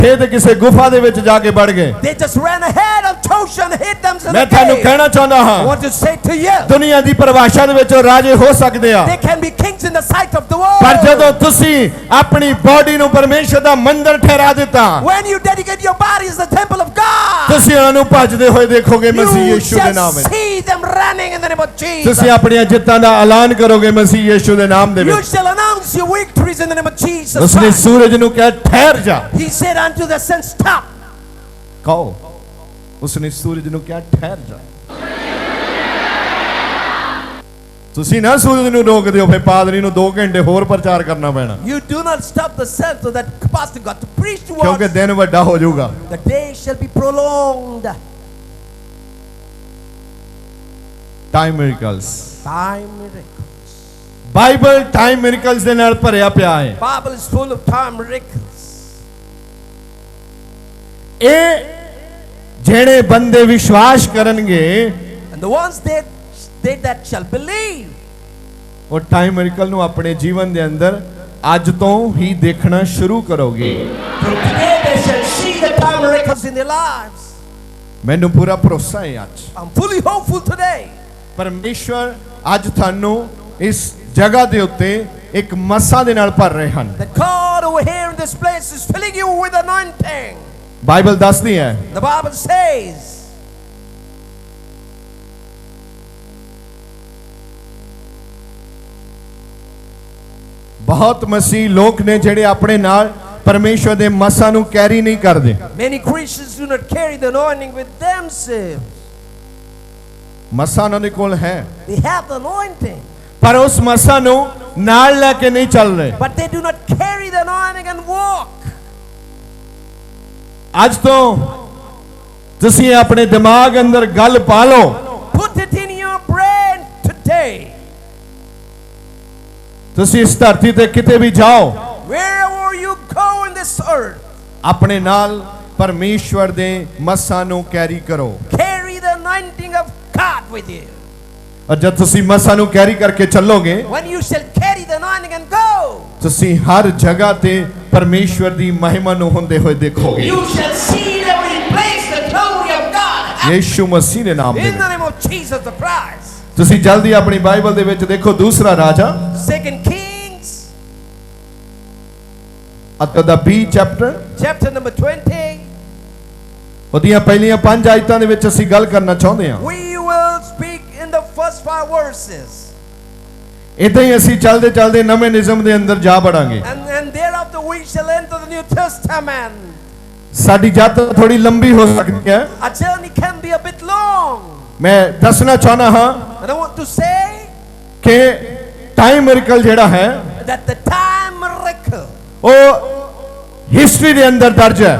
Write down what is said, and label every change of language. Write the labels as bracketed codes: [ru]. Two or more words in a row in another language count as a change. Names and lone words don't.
[pa] ਇਕੱਠੇ ਤੇ ਕਿਸੇ ਗੁਫਾ ਦੇ ਵਿੱਚ ਜਾ ਕੇ ਵੜ ਗਏ। [en] They just ran ahead of Joshua and hid themselves in [pa] ਮੈਂ [en] the [pa] ਤੁਹਾਨੂੰ [en] cave. [pa] ਕਹਿਣਾ ਚਾਹੁੰਦਾ [en] I [pa] ਹਾਂ, [en] want to say to you, [pa] ਦੁਨੀਆ ਦੀ ਪਰਿਭਾਸ਼ਾ ਦੇ ਵਿੱਚ ਉਹ ਰਾਜੇ ਹੋ ਸਕਦੇ ਆ, [en] they can be kings in the sight of the world. [pa] ਪਰ ਜਦੋਂ ਤੁਸੀਂ ਆਪਣੀ ਬਾਡੀ ਨੂੰ ਪਰਮੇਸ਼ਰ ਦਾ ਮੰਦਰ ਠਹਿਰਾ ਦਿੱਤਾ, [en] When you dedicate your body as the temple of God, [pa] ਤੁਸੀਂ ਉਹਨਾਂ ਨੂੰ ਭੱਜਦੇ ਹੋਏ ਦੇਖੋਗੇ ਮਸੀਹ [en] you [pa] ਯੀਸ਼ੂ ਦੇ ਨਾਮ [en] shall [pa] ਵਿੱਚ। [en] see them running in the name of Jesus. [pa] ਤੁਸੀਂ ਆਪਣੀਆਂ ਜਿੱਤਾਂ ਦਾ ਐਲਾਨ ਕਰੋਗੇ ਮਸੀਹ ਯੀਸ਼ੂ ਦੇ ਨਾਮ ਦੇ [en] You [pa] ਵਿੱਚ। [en] shall announce your victories in the name of Jesus [pa] ਉਸਨੇ [en] Christ. [pa] ਸੂਰਜ ਨੂੰ ਕਿਹਾ ਠਹਿਰ ਜਾ, [en] He said unto the sun, stop. [pa] ਕਹੋ, ਉਸਨੇ ਸੂਰਜ ਨੂੰ ਕਿਹਾ ਠਹਿਰ ਜਾ। ਤੁਸੀਂ ਨਾ ਸੂਰਜ ਨੂੰ ਰੋਕ ਦਿਓ, ਫਿਰ ਪਾਦਰੀ ਨੂੰ 2 ਘੰਟੇ ਹੋਰ ਪ੍ਰਚਾਰ ਕਰਨਾ ਪੈਣਾ, [en] You do not stop the sun so that pastor got to preach to [pa] ਕਿਉਂਕਿ [en] us. [pa] ਦਿਨ ਵੱਡਾ ਹੋ ਜਾਊਗਾ। [en] The day shall be prolonged. time miracles, Time miracles. [pa] ਬਾਈਬਲ [en] time miracles [pa] ਦੇ ਨਾਲ ਭਰਿਆ ਪਿਆ ਹੈ। [en] Bible is full of time miracles. [pa] ਇਹ ਜਿਹੜੇ ਬੰਦੇ ਵਿਸ਼ਵਾਸ ਕਰਨਗੇ, [en] And the ones that shall believe, [pa] ਉਹ [en] time miracle [pa] ਨੂੰ ਆਪਣੇ ਜੀਵਨ ਦੇ ਅੰਦਰ ਅੱਜ ਤੋਂ ਹੀ ਦੇਖਣਾ ਸ਼ੁਰੂ ਕਰੋਗੇ। [en] from today they shall see the time miracles in their lives. [pa] ਮੈਨੂੰ ਪੂਰਾ ਭਰੋਸਾ ਹੈ ਅੱਜ [en] I'm fully hopeful today. [pa] ਪਰਮੇਸ਼ਵਰ ਅੱਜ ਤੁਹਾਨੂੰ ਇਸ ਜਗ੍ਹਾ ਦੇ ਉੱਤੇ ਇੱਕ ਮੱਸਾ ਦੇ ਨਾਲ ਭਰ ਰਹੇ ਹਨ। [en] That God over here in this place is filling you with anointing. [pa] ਬਾਈਬਲ ਦੱਸਦੀ ਹੈ, [en] The Bible says, [pa] ਬਹੁਤ ਮਸੀਹ ਲੋਕ ਨੇ ਜਿਹੜੇ ਆਪਣੇ ਨਾਲ ਪਰਮੇਸ਼ਵਰ ਦੇ ਮੱਸਾ ਨੂੰ ਕੈਰੀ ਨਹੀਂ ਕਰਦੇ। [en] many Christians do not carry the anointing with themselves. [pa] ਮੱਸਾ ਉਹਨਾਂ ਦੇ ਕੋਲ ਹੈ, [en] They have the anointing, [pa] ਪਰ ਉਸ ਮੱਸਾ ਨੂੰ ਨਾਲ ਲੈ ਕੇ ਨਹੀਂ ਚੱਲ ਰਹੇ। [en] but they do not carry the anointing and walk. [pa] ਅੱਜ ਤੋਂ ਤੁਸੀਂ ਆਪਣੇ ਦਿਮਾਗ ਅੰਦਰ ਗੱਲ ਪਾ ਲਓ, [en] Put it in your brain today. [pa] ਤੁਸੀਂ ਇਸ ਧਰਤੀ ਤੇ ਕਿਤੇ ਵੀ ਜਾਓ, [en] Wherever you go in this earth, [pa] ਆਪਣੇ ਨਾਲ ਪਰਮੇਸ਼ਵਰ ਦੇ ਮੱਸਾ ਨੂੰ ਕੈਰੀ ਕਰੋ। [en] carry the anointing of God with you. [pa] ਔਰ ਜਦ ਤੁਸੀਂ ਮੱਸਾ ਨੂੰ ਕੈਰੀ ਕਰਕੇ ਚੱਲੋਗੇ, [en] When you shall carry the anointing and go, [pa] ਤੁਸੀਂ ਹਰ ਜਗ੍ਹਾ ਤੇ ਪਰਮੇਸ਼ਵਰ ਦੀ ਮਹਿਮਾ ਨੂੰ ਹੁੰਦੇ ਹੋਏ ਦੇਖੋਗੇ। [en] you shall see in every place the glory of God. [pa] ਯੀਸ਼ੂ ਮਸੀਹ ਦੇ ਨਾਮ ਦੇ [en] In [pa] ਵਿੱਚ। [en] the name of Jesus the Christ. [pa] ਤੁਸੀਂ ਜਲਦੀ ਆਪਣੀ ਬਾਈਬਲ ਦੇ ਵਿੱਚ ਦੇਖੋ ਦੂਸਰਾ ਰਾਜਾ [en] 2 Kings, [pa] ਅਤੇ ਦਾ 20 ਚੈਪਟਰ, [en] chapter number 20. [pa] ਉਹਦੀਆਂ ਪਹਿਲੀਆਂ 5 ਆਇਤਾਂ ਦੇ ਵਿੱਚ ਅਸੀਂ ਗੱਲ ਕਰਨਾ ਚਾਹੁੰਦੇ ਹਾਂ। [en] We will speak in the first 5 verses. [pa] ਇਦਾਂ ਹੀ ਅਸੀਂ ਚੱਲਦੇ ਚੱਲਦੇ ਨਵੇਂ ਨਿਯਮ ਦੇ ਅੰਦਰ ਜਾ ਵੜਾਂਗੇ। [en] And thereafter we shall enter the New Testament. [pa] ਸਾਡੀ ਯਾਤਰਾ ਥੋੜੀ ਲੰਬੀ ਹੋ ਸਕਦੀ ਹੈ। [en] Our journey can be a bit long. [pa] ਮੈਂ ਦੱਸਣਾ ਚਾਹੁੰਦਾ ਹਾਂ [en] And I want to say [pa] ਕਿ [en] time miracle [pa] ਜਿਹੜਾ ਹੈ [en] that the time miracle, [pa] ਉਹ ਹਿਸਟਰੀ ਦੇ ਅੰਦਰ ਦਰਜ ਹੈ।